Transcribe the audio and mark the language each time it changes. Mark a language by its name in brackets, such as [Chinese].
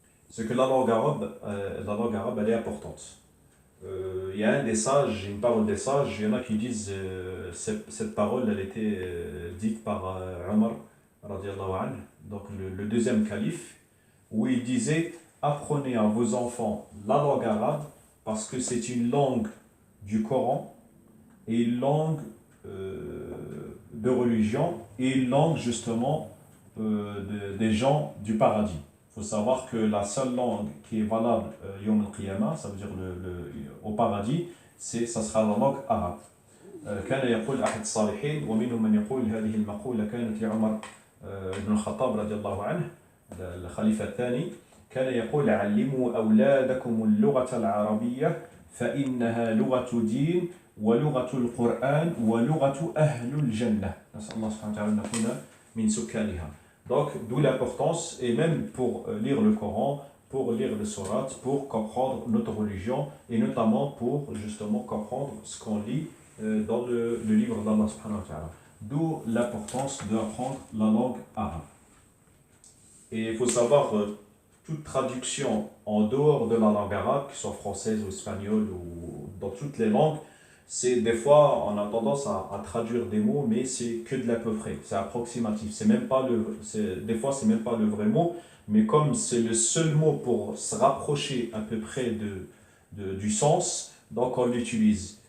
[French] C'est que la langue arabe, elle est importante. Il y a un des sages, une parole des sages, il y en a qui disent cette parole, elle était dite par Omar, radiallahu anhu, donc le deuxième calife, où il disait: apprenez à vos enfants la langue arabe parce que c'est une langue du Coran et une langue de religion et une langue justement des gens du paradis. Il faut savoir que la seule langue qui est valable Yom al-Qiyamah, ça veut dire au paradis, ça sera la langue arabe. [Arabic] كان يقول أحد الصالحين ومنهم من يقول هذه المقولة كانت لعمر بن الخطاب رضي الله عنه الخليفة الثاني، كان يقول: علموا أولادكم اللغة العربية فإنها لغة دين ولغة القرآن ولغة أهل الجنة. نسأل الله سبحانه وتعالى أن نكون من سكانها. [French] Donc, d'où l'importance, et même pour lire le Coran, pour lire le Surat, pour comprendre notre religion, et notamment pour justement comprendre ce qu'on lit dans le livre d'Allah subhanahu wa ta'ala. D'où l'importance d'apprendre la langue arabe. Et il faut savoir, toute traduction en dehors de la langue arabe, que ce soit française ou espagnole ou dans toutes les langues, c'est des fois on a tendance à traduire des mots, mais c'est que de l'à peu près, c'est approximatif, des fois c'est même pas le vrai mot, mais comme c'est le seul mot pour se rapprocher à peu près du sens, donc on l'utilise.